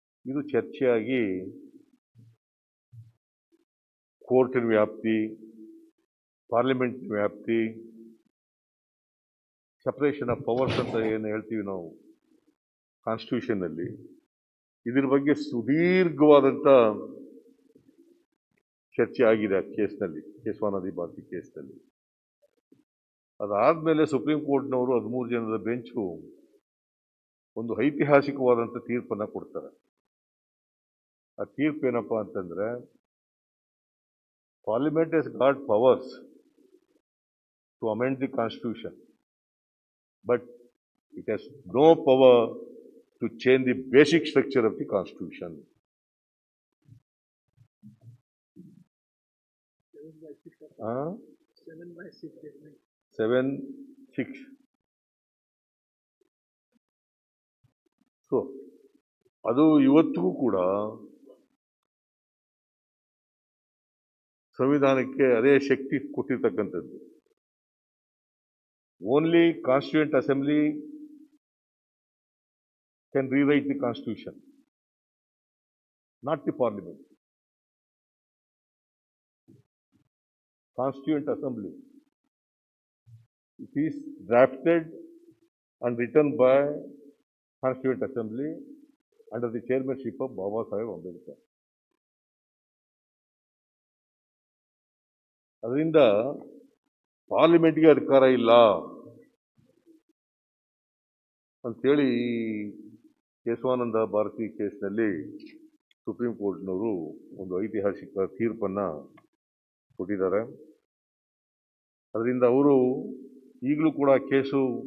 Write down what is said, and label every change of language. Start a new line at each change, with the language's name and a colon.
Kannada: ಇದು ಚರ್ಚೆಯಾಗಿ ಕೋರ್ಟಿನ ವ್ಯಾಪ್ತಿ, ಪಾರ್ಲಿಮೆಂಟಿನ ವ್ಯಾಪ್ತಿ, ಸಪರೇಷನ್ ಆಫ್ ಪವರ್ಸ್ ಅಂತ ಏನು ಹೇಳ್ತೀವಿ ನಾವು ಕಾನ್ಸ್ಟಿಟ್ಯೂಷನ್ನಲ್ಲಿ, ಇದ್ರ ಬಗ್ಗೆ ಸುದೀರ್ಘವಾದಂಥ ಚರ್ಚೆ ಆಗಿದೆ ಆ ಕೇಸ್ನಲ್ಲಿ, ಕೇಶವಾನಂದ ಭಾರತಿ ಕೇಸ್ನಲ್ಲಿ. ಅದಾದಮೇಲೆ ಸುಪ್ರೀಂ ಕೋರ್ಟ್ನವರು 13 ಜನರ ಬೆಂಚು ಒಂದು ಐತಿಹಾಸಿಕವಾದಂಥ ತೀರ್ಪನ್ನು ಕೊಡ್ತಾರೆ. ಆ ತೀರ್ಪು ಏನಪ್ಪ ಅಂತಂದರೆ,
English: Parliament has got powers to amend the constitution, but it has no power to change the basic structure of the constitution. 7/6.
Kannada: So ಅದು ಇವತ್ತಿಗೂ ಕೂಡ ಸಂವಿಧಾನಕ್ಕೆ ಅದೇ ಶಕ್ತಿ ಕೊಟ್ಟಿರ್ತಕ್ಕಂಥದ್ದು.
English: Only Constituent Assembly can rewrite the Constitution, not the Parliament. Constituent Assembly, it is drafted and written by Constituent Assembly under the chairmanship of Baba Saheb Ambedkar.
Kannada: ಅದರಿಂದ ಪಾರ್ಲಿಮೆಂಟ್ಗೆ ಅಧಿಕಾರ ಇಲ್ಲ ಅಂಥೇಳಿ ಕೇಶವಾನಂದ ಭಾರತಿ ಕೇಸ್ನಲ್ಲಿ ಸುಪ್ರೀಂ ಕೋರ್ಟ್ನವರು ಒಂದು ಐತಿಹಾಸಿಕ ತೀರ್ಪನ್ನು ಕೊಟ್ಟಿದ್ದಾರೆ. ಅದರಿಂದ ಅವರು ಈಗಲೂ ಕೂಡ ಕೇಸು